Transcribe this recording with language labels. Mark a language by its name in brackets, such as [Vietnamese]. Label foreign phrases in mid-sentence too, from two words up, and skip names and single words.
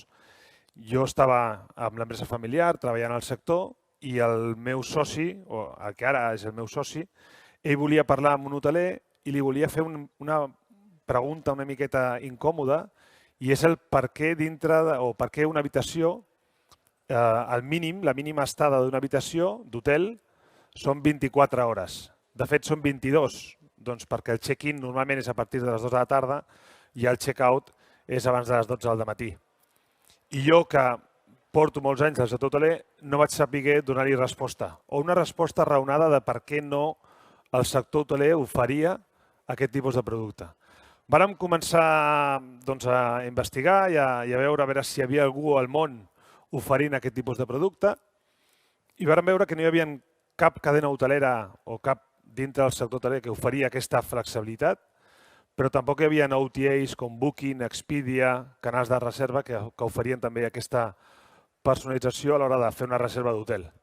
[Catalan] Jo estava amb l'empresa familiar, treballant al sector, i el meu soci, o el que ara és el meu soci, ell volia parlar amb un hoteler i li volia fer una pregunta una miqueta incòmoda, i és el per què per què una habitació, la mínima estada d'una habitació d'hotel són 24 hores. De fet, són 22, doncs perquè el check-in normalment és a partir de les 2 de la tarda i el check-out és abans de les 12 del matí. I jo, que porto molts anys al sector hoteler, no vaig saber donar-hi resposta, o una resposta raonada de per què no el sector hoteler oferia aquest tipus de producte. Vàrem començar a investigar i a veure si hi havia algú al món oferint aquest tipus de producte i vàrem veure que no hi havia cap cadena hotelera o cap dintre del sector hoteler que oferia aquesta flexibilitat, però tampoc hi havia OTAs com Booking, Expedia, canals de reserva que oferien també aquesta personalització a l'hora de fer una reserva d'hotel.